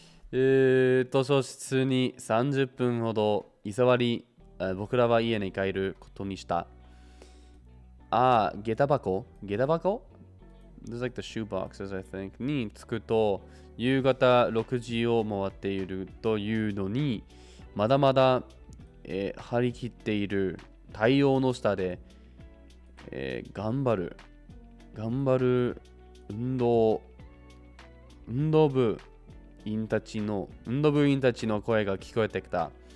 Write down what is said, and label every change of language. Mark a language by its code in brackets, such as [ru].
[ja] 図書室に30分ほど居座り、僕らは家に帰ることにした。下駄箱 [en] There's like the shoe boxes, I think. [ja] に着くと、夕方6時を回っているというのに、まだまだ、張り切っている太陽の下で、頑張る運動部員たちの声が聞こえてきた。